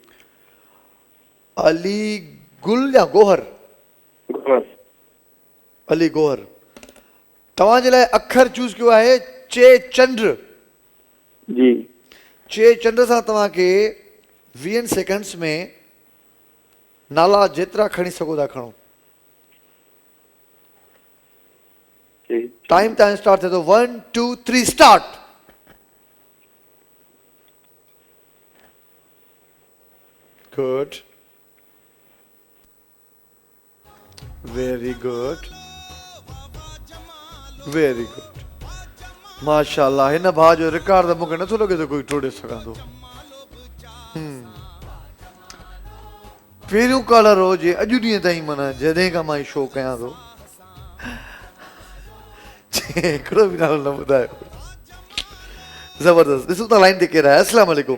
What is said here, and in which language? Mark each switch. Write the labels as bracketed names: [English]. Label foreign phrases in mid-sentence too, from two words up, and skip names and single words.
[Sindhi] अली गुल या गोहर अली गोहर तव्हांजे लाइ अखर चूज़ कयो आहे चे चंद्र जी चे चंद्र सां तव्हांखे 20 सेकंड्स में नाला जेतिरा खणी सघो था खणो टाइम तव्हांजो स्टार्ट थिए थो 1 2 3 स्टार्ट [English] good very good very good [Sindhi] माशाल्लाह हिन भाउ जो रिकॉर्ड त मूंखे नथो लॻे त कोई टोड़े सघंदो पहिरियों कॉलर हो जे अॼु ॾींहं ताईं माना जॾहिं खां मां शो कयां थो हिकिड़ो बि नालो न ॿुधायो ज़बरदस्त ॾिसूं था लाइन ते केरु आहे [Arabic] السلام عليكم